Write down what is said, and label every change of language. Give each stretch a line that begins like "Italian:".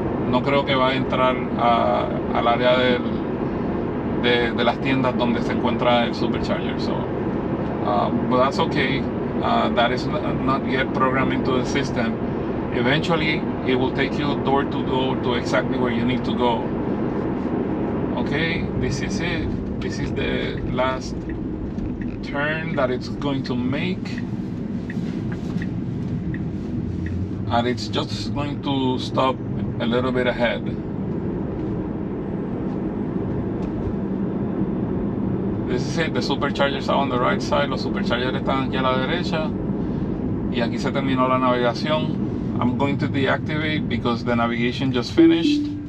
Spanish: No creo que va a entrar al área de las tiendas donde se encuentra el Supercharger.
English: So, but that's okay. That is not yet programmed into the system. Eventually, it will take you door to door to exactly where you need to go. Okay, this is it. This is the last turn that it's going to make. And it's just going to stop a little bit ahead. This is it, the superchargers are on the right side,
Spanish: los superchargers están aquí a la derecha, y aquí se terminó la navegación.
English: I'm going to deactivate because the navigation just finished.